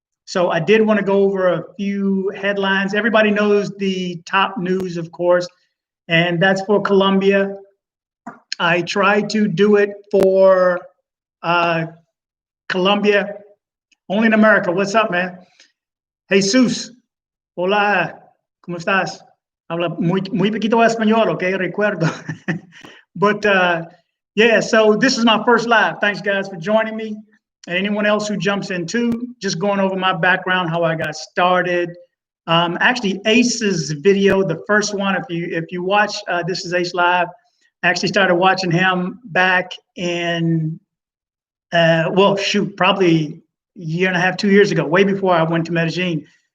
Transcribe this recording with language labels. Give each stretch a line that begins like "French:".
English: So I did want to go over a few headlines. Everybody knows the top news, of course, and that's for Colombia. I tried to do it for Colombia, only in America. What's up, man?
Spanish: Jesus, hola, ¿cómo estás? Habla muy poquito español, okay, recuerdo.
English: But yeah, so this is my first live. Thanks, guys, for joining me. And anyone else who jumps in too, just going over my background, how I got started. Actually, Ace's video, the first one, if you watch, this is Ace Live. I actually started watching him back in, well, shoot, probably a year and a half, 2 years ago, way before I went to Medellin.